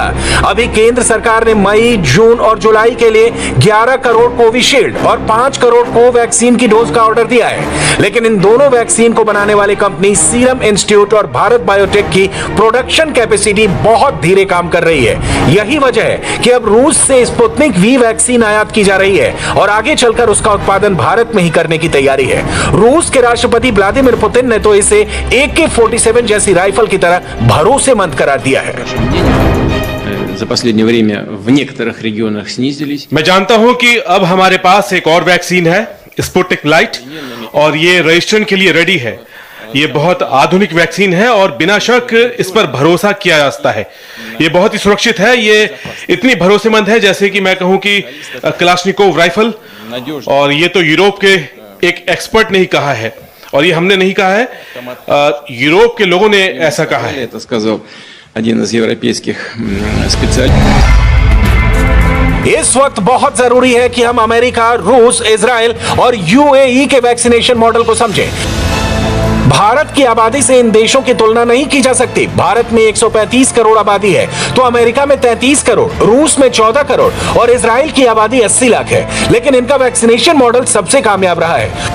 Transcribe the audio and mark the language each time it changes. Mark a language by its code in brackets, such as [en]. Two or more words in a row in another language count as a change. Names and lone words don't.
[hi] अभी केंद्र सरकार ने मई, जून और जुलाई के लिए 11 करोड़ कोविशील्ड और 5 करोड़ कोवैक्सीन की डोज का ऑर्डर दिया है, लेकिन इन दोनों वैक्सीन को बनाने वाली कंपनी सीरम इंस्टीट्यूट और भारत बायोटेक की [en] production capacity [hi] बहुत धीरे काम कर रही है। यही वजह है कि अब रूस से स्पुतनिक वी वैक्सीन आयात की जा रही है और आगे चलकर उसका उत्पादन भारत में ही करने की तैयारी है। रूस के राष्ट्रपति व्लादिमीर पुतिन ने तो इसे AK-47 जैसी राइफल की तरह भरोसेमंद करार दिया है। [ru] За последнее время в некоторых регионах снизились. [hi] मैं जानता हूं कि अब हमारे पास एक और वैक्सीन है, स्पुतनिक लाइट, और ये रजिस्ट्रेशन के लिए रेडी है। ये बहुत आधुनिक वैक्सीन है और बिना शक इस पर भरोसा किया जा सकता है। ये बहुत ही सुरक्षित है। ये इतनी भरोसेमंद है जैसे कि मैं कहूं कि कलाशनिकोव राइफल, और ये तो यूरोप के एक एक्सपर्ट ने ही कहा है और ये हमने नहीं कहा है, यूरोप के लोगों ने ऐसा कहा है। [ru] Это сказал один из европейских специалистов. [hi] इस वक्त बहुत जरूरी है कि हम अमेरिका, रूस, इजराइल और UAE के [en] vaccination model [hi] को समझें। भारत की आबादी से इन देशों की तुलना नहीं की जा सकती। भारत में 135 करोड़ आबादी है तो अमेरिका में 33 करोड़, रूस में 14 करोड़ और इजराइल की आबादी 80 लाख है, लेकिन इनका [en] vaccination model [hi] सबसे कामयाब रहा है।